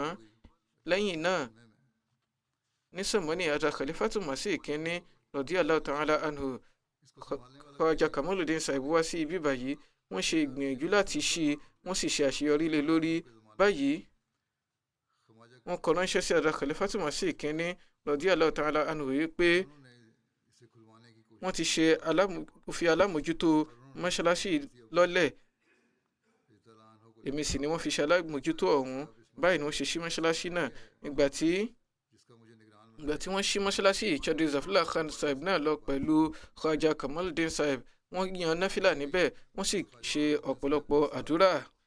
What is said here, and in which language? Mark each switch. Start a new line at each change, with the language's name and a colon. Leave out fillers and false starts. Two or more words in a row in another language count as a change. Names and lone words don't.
Yoruba: lẹ́yìn náà ní sọ̀mọ́nì Hadrat Khalifatul Masih Kínní
Arabic: رضي الله تعالى عنه,
Yoruba: Khawaja Kamaluddin Sahib wá sí ibi báyìí, wọ́n ṣe ìgbìyànjú láti ṣí, wọ́n sì ṣe àṣeyọrí lé lórí. báyìí wọ́n kọ ránṣẹ́ sí Hadrat Khalifatul Masih Kínní
Arabic: رضي الله تعالى عنه
Yoruba: wípé wọ́n ti ṣe fi alámòjútó mọ́ṣáláṣí lọ́lẹ̀, èmi sì ni wọ́n fi ṣe alámòjútó ọ̀hún. báyìí ni wọ́n ṣe ṣí mọ́ṣáláṣí náà. ìgbà tí wọ́n ṣí mọ́ṣáláṣí, Chaudhry Zafrullah Khan Sahib náà lọ pẹ̀lú Khawaja Kamaluddin Sahib, wọ́n yan náfìlà níbẹ̀, wọ́n sì ṣe ọ̀pọ̀lọpọ̀ àdúrà.